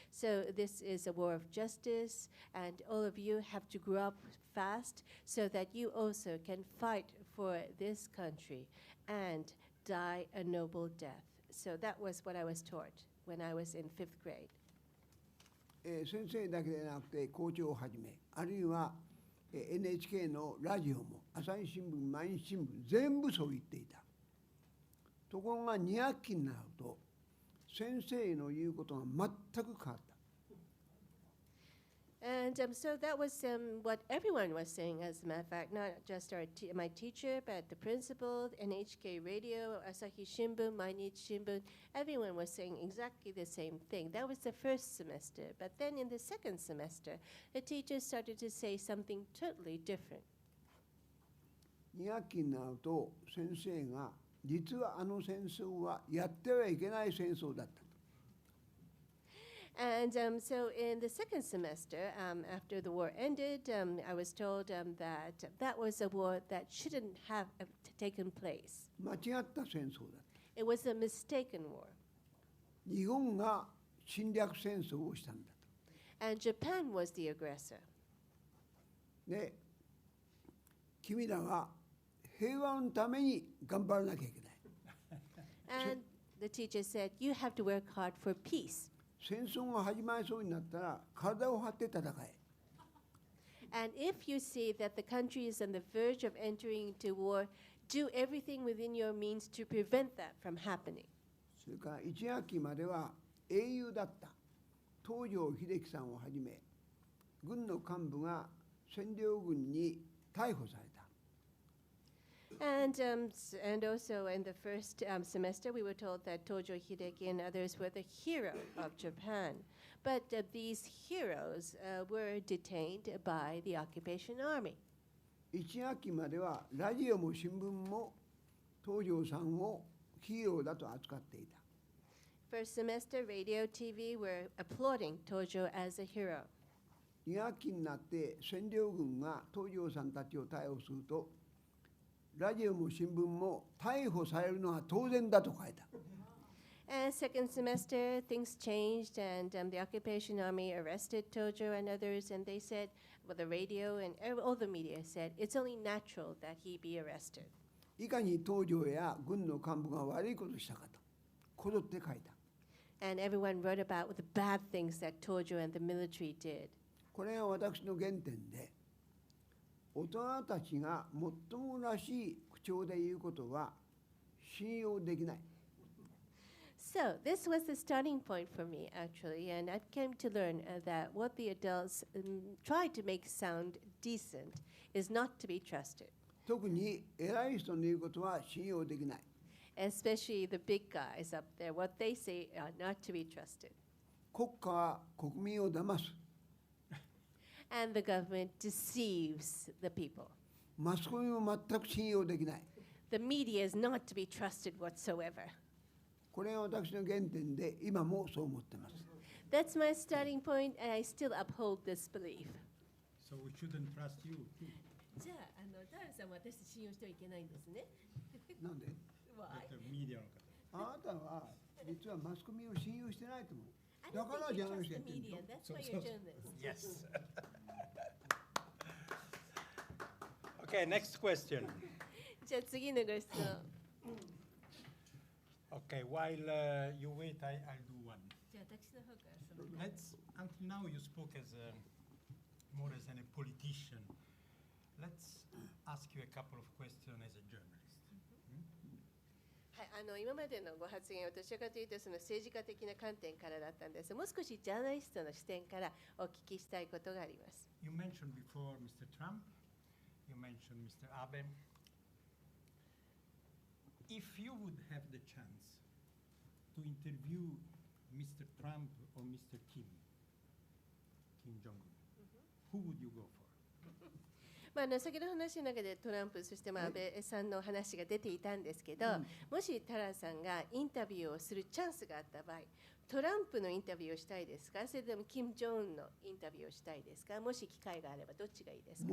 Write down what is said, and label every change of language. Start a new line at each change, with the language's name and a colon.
English: So this is a war of justice, and all of you have to grow up fast so that you also can fight for this country and die a noble death. So that was what I was taught when I was in fifth grade.
Japanese: 先生だけでなくて校長をはじめ、あるいはNHK のラジオも朝日新聞、毎日新聞全部そう言っていた。ところが2学期になると先生の言うことが全く変わった。
English: And so that was what everyone was saying, as a matter of fact, not just my teacher, but the principal, NHK Radio, Asahi Shimbun, Mainichi Shimbun, everyone was saying exactly the same thing. That was the first semester. But then in the second semester, the teachers started to say something totally different.
Japanese: 2学期になると先生が実はあの戦争はやってはいけない戦争だった。
English: And so in the second semester, after the war ended, I was told that that was a war that shouldn't have taken place.
Japanese: 間違った戦争だった。
English: It was a mistaken war.
Japanese: 日本が侵略戦争をしたんだと。
English: And Japan was the aggressor.
Japanese: で、君らは平和のために頑張らなきゃいけない。
English: And the teacher said, you have to work hard for peace.
Japanese: 戦争が始まりそうになったら体を張って戦え。
English: And if you see that the country is on the verge of entering into war, do everything within your means to prevent that from happening.
Japanese: それから1学期までは英雄だった東條英機さんをはじめ軍の幹部が占領軍に逮捕された。
English: And also in the first semester, we were told that Tojo Hideki and others were the hero of Japan. But these heroes were detained by the occupation army.
Japanese: 1学期まではラジオも新聞も東條さんをヒーローだと扱っていた。
English: First semester, radio, TV were applauding Tojo as a hero.
Japanese: 2学期になって占領軍が東條さんたちを逮捕すると、ラジオも新聞も逮捕されるのは当然だと書いた。
English: And second semester, things changed, and the occupation army arrested Tojo and others, and they said, well, the radio and all the media said, it's only natural that he be arrested.
Japanese: いかに東條や軍の幹部が悪いことをしたかと、こぞって書いた。
English: And everyone wrote about the bad things that Tojo and the military did.
Japanese: これが私の原点で、大人たちが最もらしい口調で言うことは信用できない。
English: So this was the starting point for me, actually, and I came to learn that what the adults tried to make sound decent is not to be trusted.
Japanese: 特に偉い人の言うことは信用できない。
English: Especially the big guys up there, what they say are not to be trusted.
Japanese: 国家は国民を騙す。
English: And the government deceives the people.
Japanese: マスコミも全く信用できない。
English: The media is not to be trusted whatsoever.
Japanese: これが私の原点で、今もそう思っています。
English: That's my starting point, and I still uphold this belief. So we shouldn't trust you too.
Japanese: じゃあ、ダールさんは私信用してはいけないんですね。なんで？
English: But the media の方。
Japanese: あなたは実はマスコミを信用してないと思う。だからジャーナリストやってるんでしょ。
English: That's why you're journalist. Yes. Okay, next question.
Japanese: じゃあ次のご質問。
English: Okay, while you wait, I'll do one.
Japanese: じゃあ私の方からその。
English: Let's. Until now, you spoke as more as a politician. Let's ask you a couple of questions as a journalist.
Japanese: はい、今までのご発言はどちらかというとその政治家的な観点からだったんです。もう少しジャーナリストの視点からお聞きしたいことがあります。
English: You mentioned before Mr. Trump. You mentioned Mr. Abe. If you would have the chance to interview Mr. Trump or Mr. Kim Jong-un, who would you go for?
Japanese: 先ほどの話の中でトランプ、そして安倍さんの話が出ていたんですけど、もしタラさんがインタビューをするチャンスがあった場合、トランプのインタビューをしたいですか、それともキム・ジョンウンのインタビューをしたいですか、もし機会があればどっちがいいですか？